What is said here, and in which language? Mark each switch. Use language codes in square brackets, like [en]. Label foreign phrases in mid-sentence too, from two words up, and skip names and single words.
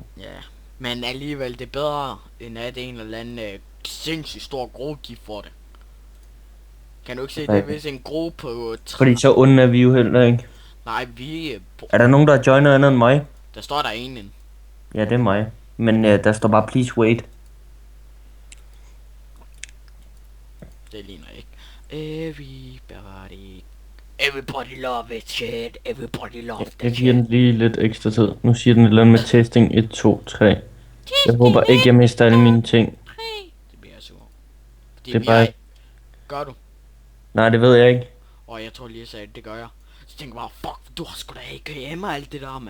[da] Ja, men alligevel det er bedre, end at en eller anden sindssygt stor gruppe, de får det. Kan du ikke se det, hvis en gruppe på... Fordi så onde er vi jo heller ikke. Nej, vi... Er der nogen, der har joinet andet end mig? Der står der en. Ja, det er mig. Men der står bare, [en] please wait. [da] Det ligner ikke. [en] Everybody love it, shit. Everybody love that shit. [da] Jeg giver den lige lidt ekstra tid. Nu siger den et eller andet med testing 1, 2, 3. Jeg håber ikke, jeg mister alle mine ting. Det bliver jeg sur. Fordi det er bare... Gør du? Nej, det ved jeg ikke. Jeg tror lige, jeg sagde, det gør jeg. Så tænker jeg bare, fuck, du har sgu da ikke hjemme alt det der, mand.